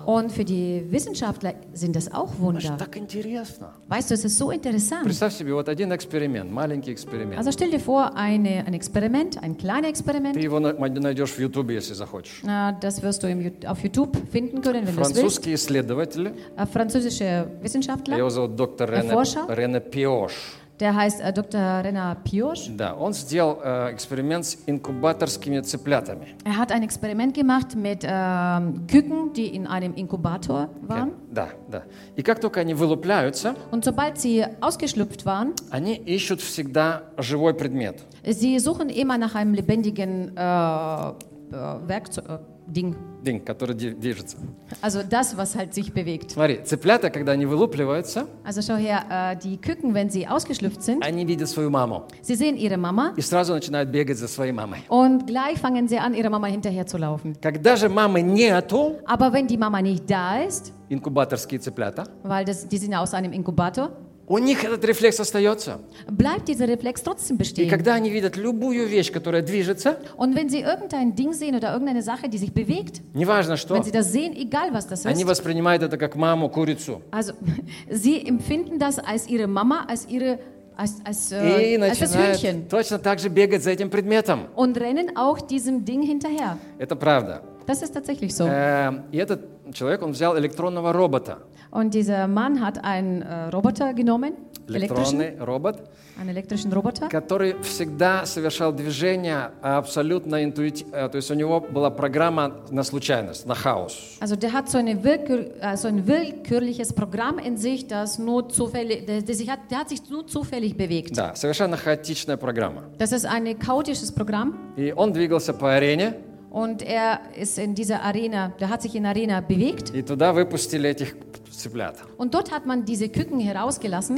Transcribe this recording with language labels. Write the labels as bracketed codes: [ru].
[de] Und für die Wissenschaftler sind das auch Wunder. [ru] Так интересно. [de] Weißt du, es ist so interessant. [ru] Представь себе, вот один эксперимент, маленький эксперимент. [de] Also stell dir vor, ein Experiment, ein kleiner Experiment. [ru] Ты его найдешь в YouTube, если захочешь. [de] Das wirst du auf YouTube finden können, wenn du willst. [ru] Французские исследователи. [de] Französische Wissenschaftler. [ru] Его зовут доктор Рене Пиош. [de] Der heißt Dr. Renat Pioche. [ru] Да, он сделал эксперимент с инкубаторскими цыплятами. [de] Er hat ein Experiment gemacht mit Küken, die in einem Inkubator waren. [ru] Okay. Да, да. И как только они вылупляются, [de] und sobald sie ausgeschlüpft waren, [ru] они ищут всегда живой предмет. [de] Sie suchen immer nach einem lebendigen Werkzeug. Ding. Ding, [ru] который движется. [de] Also das, was halt sich bewegt. [ru] Смотри, цыплята, когда они вылупливаются, [de] also schau her, die Küken, wenn sie ausgeschlüpft sind, [ru] они видят свою маму. [de] Sie sehen ihre Mama. [ru] И сразу начинают бегать за своей мамой. [de] Und gleich fangen sie an, ihre Mama hinterher zu laufen. [ru] Когда же мамы нету, [de] aber wenn die Mama nicht da ist, [ru] инкубаторские цыплята, [de] weil das, die sind aus einem Inkubator, [ru] у них этот рефлекс остается. [de] Bleibt dieser Reflex trotzdem bestehen. [ru] И когда они видят любую вещь, которая движется, [de] und wenn sie irgendein Ding sehen oder irgendeine Sache, die sich bewegt, [ru] неважно что, [de] wenn sie das sehen, egal was das ist, [ru] они воспринимают это как маму, курицу. [de] Also, sie empfinden das als ihre Mama, als ihre [ru] и начинают точно так же бегать за этим предметом. [de] Und rennen auch diesem Ding hinterher. [ru] Это правда. [de] Das ist tatsächlich so. [ru] И этот человек, он взял электронного робота. [de] Und dieser Mann hat einen Roboter genommen, einen elektrischen Roboter, [ru] который всегда совершал движения абсолютно интуитивно, то есть у него была программа на случайность, на хаос. [de] Also der hat so ein willkürliches Programm in sich, das nur zufällig, der hat sich nur zufällig bewegt. [ru] Да, совершенно хаотичная программа. [de] Das ist ein chaotisches Programm. [ru] И он двигался по арене. [de] Und er ist in dieser Arena, der hat sich in der Arena bewegt. [ru] И туда выпустили этих цыплят. [de] Und dort hat man diese Küken herausgelassen.